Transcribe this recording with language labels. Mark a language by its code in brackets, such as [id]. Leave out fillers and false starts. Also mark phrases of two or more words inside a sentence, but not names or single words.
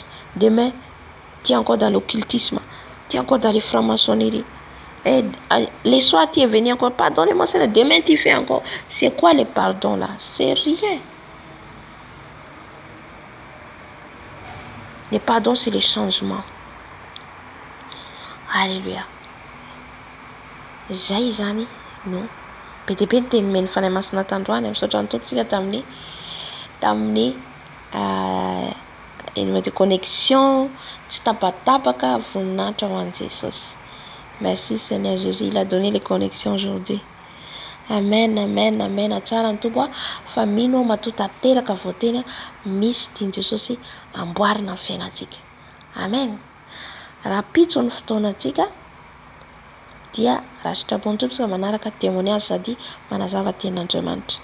[fr] Demain, tu es encore dans l'occultisme. Tu es encore dans les francs-maçonneries. Et les soirs, tu es venu encore. Pardonnez-moi, Seigneur. Demain, tu fais encore. C'est quoi le pardon là? C'est rien. Le pardon, c'est le changement. Alléluia. [mg] Zay zany no. Be ny teny meny fanahy masina tandroany misaotra ny tompontsika tamin'ny [fr] de connexion, [mg] tsy tapatapaka, voninahitra ho an'i Jesosy. [fr] Merci Seigneur Jésus, il a donné les connexions aujourd'hui. Amen, amen, amen. [mg] Tsara ny tompo fa mino matoa tanteraka voateny misy tiany Jesosy amboarina ny fiainantsika. Amen. Raha pitso ny fotoanantsika dia raha sitrapon'ny tompo sika manaraka témoignage sady manazava tenin'Andriamanitra.